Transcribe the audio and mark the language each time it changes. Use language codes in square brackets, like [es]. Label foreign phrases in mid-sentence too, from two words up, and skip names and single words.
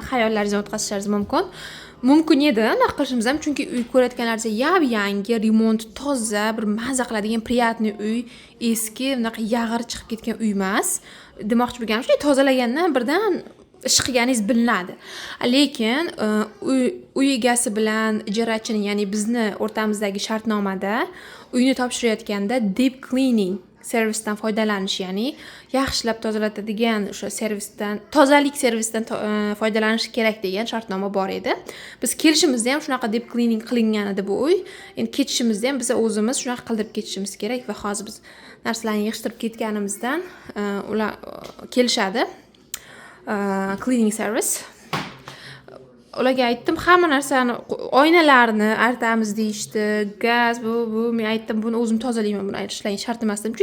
[uz] Xayollaringizni o'tkazishlaringiz mumkin. Mumkin edi, anaqa qilishimiz ham, chunki uy ko'rayotganlaringiz yangi, remont toza, bir maza qiladigan приятный uy, eski, unaqa yag'ir chiqib ketgan uy emas. Demoqchi bo'lganim shu, tozalagandan birdan ish qilganingiz bilinadi. Lekin uy egasi bilan ijarachining, ya'ni bizni o'rtamizdagi shartnomada uyni topshirayotganda [en] deep cleaning [uz] servisdan foydalanish, ya'ni yaxshilab tozalatadigan o'sha servisdan, tozalik servisidan foydalanish kerak degan shartnoma bor edi. Biz kelishimizda ham shunaqa [en] deep cleaning [uz] qilingan edi bu uy. Endi ketishimizda ham biz o'zimiz shunaqa qildirib ketishimiz kerak va hozir biz narsalarni yig'ishtirib ketganimizdan ular kelishadi. [en] Cleaning service. [uz] Ularga aytdim, hamma narsani, oynalarni artamiz deyishdi, gaz, bu men aytdim, buni o'zim tozalayman, buni ishlang shart emas dedim.